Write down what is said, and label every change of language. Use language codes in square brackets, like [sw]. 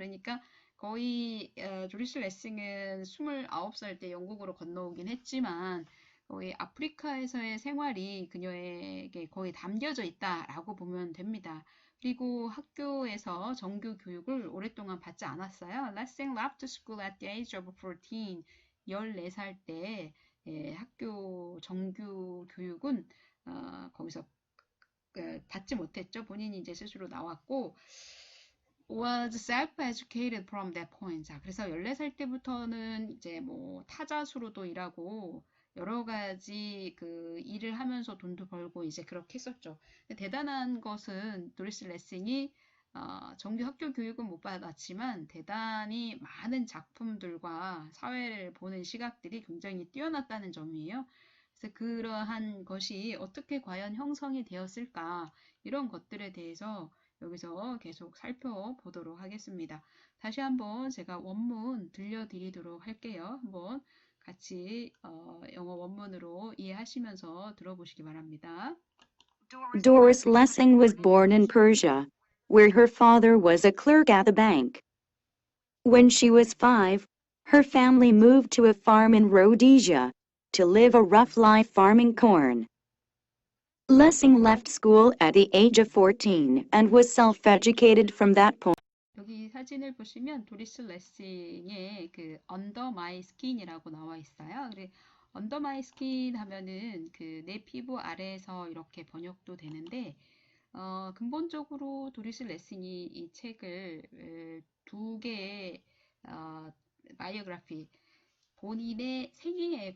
[ko] 그러니까 거의 조리스 레싱은 29살 때 영국으로 건너오긴 했지만 거의 아프리카에서의 생활이 그녀에게 거의 담겨져 있다라고 보면 됩니다. 그리고 학교에서 정규 교육을 오랫동안 받지 않았어요. [en] Lessing left school at the age of 14. [ko] 14살 때 학교 정규 교육은 거기서 받지 못했죠. 본인이 이제 스스로 나왔고 [en] was self-educated from that point. [ko] 자, 그래서 14살 때부터는 이제 뭐 타자수로도 일하고 여러 가지 그 일을 하면서 돈도 벌고 이제 그렇게 했었죠. 대단한 것은 도리스 레싱이 정규 학교 교육은 못 받았지만 대단히 많은 작품들과 사회를 보는 시각들이 굉장히 뛰어났다는 점이에요. 그래서 그러한 것이 어떻게 과연 형성이 되었을까 이런 것들에 대해서 여기서 계속 살펴보도록 하겠습니다. 다시 한번 제가 원문 들려드리도록 할게요. 한번 같이 영어 원문으로 이해하시면서 들어보시기 바랍니다. [en] Doris Lessing was born in Persia, where her father was a clerk at the bank. When she was 5, her family moved to a farm in Rhodesia to live a rough life farming corn. Lessing left school at the age of 14 and was self-educated from that point. [ko] 여기 사진을 보시면 도리스 레싱의 그 Under My Skin이라고 나와 있어요. 그래 Under My Skin 하면은 그 내 피부 아래에서 이렇게 번역도 되는데 근본적으로 도리스 레싱이 이 책을 두 개의 바이오그래피 본인의 생애에